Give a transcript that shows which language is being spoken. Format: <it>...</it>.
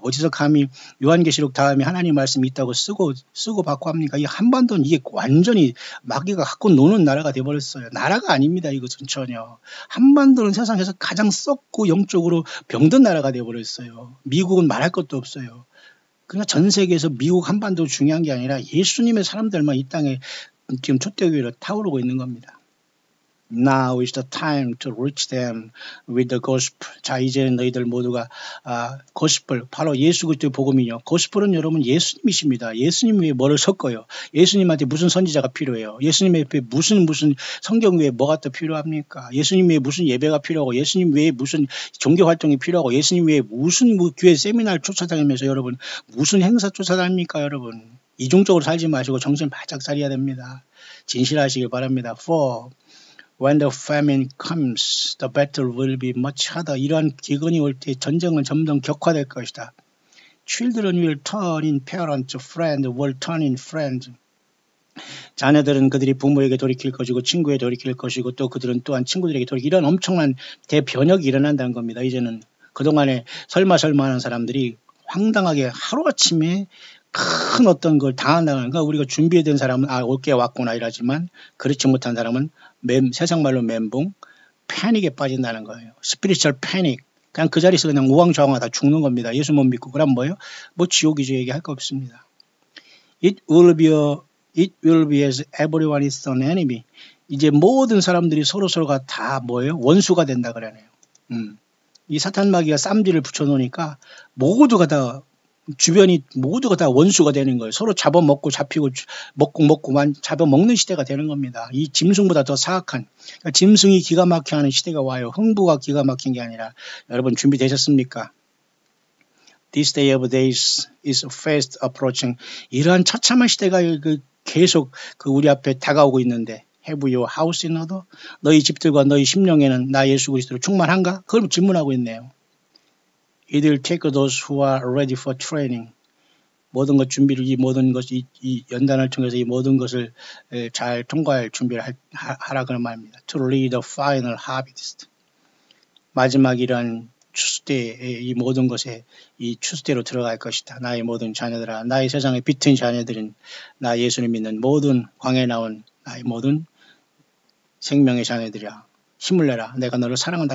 <ko>어디서 감히 요한계시록 다음에 하나님 말씀이 있다고 쓰고 받고 합니까? 이 한반도는 이게 완전히 마귀가 갖고 노는 나라가 돼버렸어요. 나라가 아닙니다. 이것은 전혀. 한반도는 세상에서 가장 썩고 영적으로 병든 나라가 돼버렸어요. 미국은 말할 것도 없어요. 그러니까 전 세계에서 미국 한반도 중요한 게 아니라 예수님의 사람들만 이 땅에 지금 촛대 위로 타오르고 있는 겁니다.</ko> <en>Now is the time to reach them with the gospel.</en> <ko>자, 이제 너희들 모두가 고스펠, 바로 예수 그리스도의 복음이요. 고스펠은 여러분 예수님이십니다. 예수님 외에 뭐를 섞어요? 예수님한테 무슨 선지자가 필요해요? 예수님 옆에 무슨 성경 외에 뭐가 또 필요합니까? 예수님 외에 무슨 예배가 필요하고 예수님 외에 무슨 종교 활동이 필요하고 예수님 외에 무슨 교회 세미나를 쫓아다니면서 여러분 무슨 행사 쫓아다닙니까 여러분? 이중적으로 살지 마시고 정신 바짝 차려야 됩니다. 진실하시길 바랍니다.</ko> <en>For when the famine comes, the battle will be much harder.</en> <ko>이러한 기근이 올 때 전쟁은 점점 격화될 것이다.</ko> <en>Children will turn in parents, friends will turn in friends.</en> <ko>자녀들은 그들이 부모에게 돌이킬 것이고 친구에 돌이킬 것이고 또 그들은 또한 친구들에게 돌이킬 이런 엄청난 대변혁이 일어난다는 겁니다. 이제는 그동안에 설마 하는 사람들이 황당하게 하루아침에 큰 어떤 걸 당한다는 그러니까 우리가 준비된 사람은 올게 왔구나 이러지만 그렇지 못한 사람은 세상 말로 멘붕, 패닉에 빠진다는 거예요. 스피리추얼 패닉. 그냥 그 자리에서 그냥 우왕좌왕하다 죽는 겁니다. 예수 못 믿고. 그럼 뭐예요? 뭐 지옥이죠. 얘기할 거 없습니다.</ko> <en>It will be as everyone is an enemy.</en> <ko>이제 모든 사람들이 서로가 다 뭐예요? 원수가 된다 그러네요. 이 사탄 마귀가 쌈지를 붙여놓으니까 모두가 다 주변이 모두가 다 원수가 되는 거예요. 서로 잡아먹고 잡히고 먹고만 잡아먹는 시대가 되는 겁니다. 이 짐승보다 더 사악한, 그러니까 짐승이 기가 막혀 하는 시대가 와요. 흥부가 기가 막힌 게 아니라. 여러분 준비되셨습니까?</ko> <en>This day of days is fast approaching.</en> <ko>이러한 처참한 시대가 계속 우리 앞에 다가오고 있는데,</ko> <en>Have your house in order?</en> <ko>너희 집들과 너희 심령에는 나 예수 그리스도로 충만한가? 그걸 질문하고 있네요.</ko> <en>It will take those who are ready for training.</en> <ko>모든 것 준비를, 이 모든 것이 이 연단을 통해서 이 모든 것을 잘 통과할 준비를 하라 그런 말입니다.</ko> <en>To lead the final harvest.</en> <ko>마지막이란 추수때에 이 모든 것에 이 추수때로 들어갈 것이다. 나의 모든 자녀들아, 나의 세상에 비튼 자녀들은 나 예수를 믿는 모든 광야에 나온 나의 모든 생명의 자녀들이라 힘을 내라. 내가 너를 사랑한다.</ko>